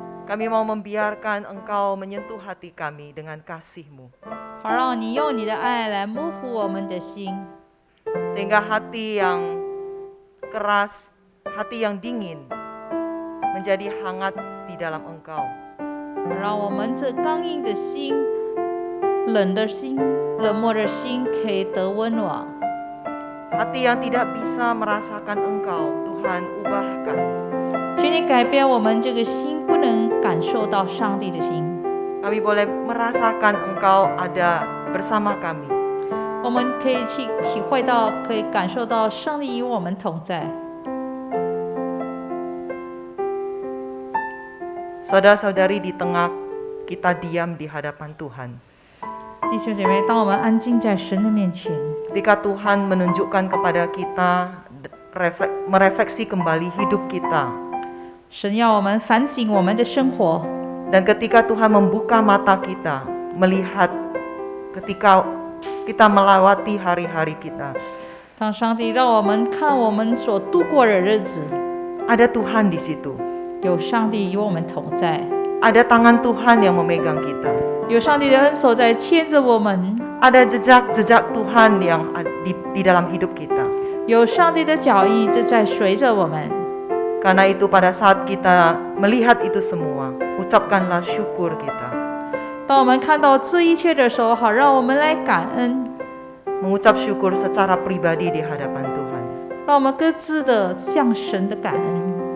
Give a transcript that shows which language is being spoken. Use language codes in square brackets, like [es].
[id] Kami mau membiarkan Engkau menyentuh hati kami dengan kasih-Mu. [zh] 好让你用你的爱来摸抚我们的心， [id] Sehingga hati yang keras, hati yang dingin, menjadi hangat di dalam Engkau. [zh] 让我们这刚硬的心、冷的心、冷漠的心可以得温暖。 [id] Hati yang tidak bisa merasakan Engkau, Tuhan ubahkan. [zh] 请你改变我们这个心不能感受到上帝的心， [id] Kami boleh merasakan Engkau ada bersama kami. [zh] 我们可以去体会到，可以感受到上帝与我们同在。 [id] Saudara-saudari, di tengah kita diam di hadapan Tuhan, [zh] 弟兄姐妹，当我们安静在神的面前， [id] ketika Tuhan menunjukkan kepada kita, merefleksi kembali hidup kita, [zh] 神要我们反省我们的生活， [id] dan ketika Tuhan membuka mata kita, melihat ketika kita melewati hari-hari kita, [zh] 当上帝让我们看我们所度过的日子， [id] ada Tuhan di situ, [zh] 有上帝与我们同在， [id] ada tangan Tuhan yang memegang kita, [zh] 有上帝的恩手在牵着我们， [id] ada jejak-jejak Tuhan yang di dalam hidup kita. [zh] 有上帝的脚印正在随着我们。 [id] Karena itu pada saat kita melihat itu semua, ucapkanlah syukur kita. [zh] 当我们看到这一切的时候，好让我们来感恩， [id] Mengucap syukur secara pribadi di hadapan Tuhan. [zh] 让我们各自的向神的感恩。